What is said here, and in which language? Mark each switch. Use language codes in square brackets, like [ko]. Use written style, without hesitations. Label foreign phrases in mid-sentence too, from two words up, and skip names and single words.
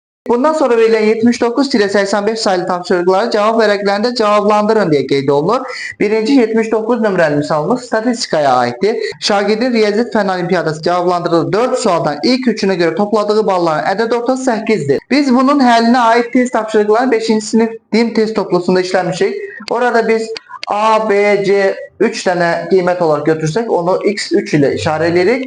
[az] Bundan sonra verilen 79-85 sayılı tapşırıkları cevap vərəqlərində cevaplandırın diye qeyd olunur. Birinci 79 nömrəli misalımız statistikaya aittir. Şagirdin Riyaziyyat Fen Olimpiyadası cevaplandırdığı 4 sualdan [tr] ilk üçüne göre [az] topladığı balların ədəd ortası 8'dir. Biz bunun həlinə ait test tapşırıqlarını 5. sınıf din test toplusunda işləmişik. Orada biz A, B, C 3 tane qiymət olarak götürsək onu x3 ile işarələyirik.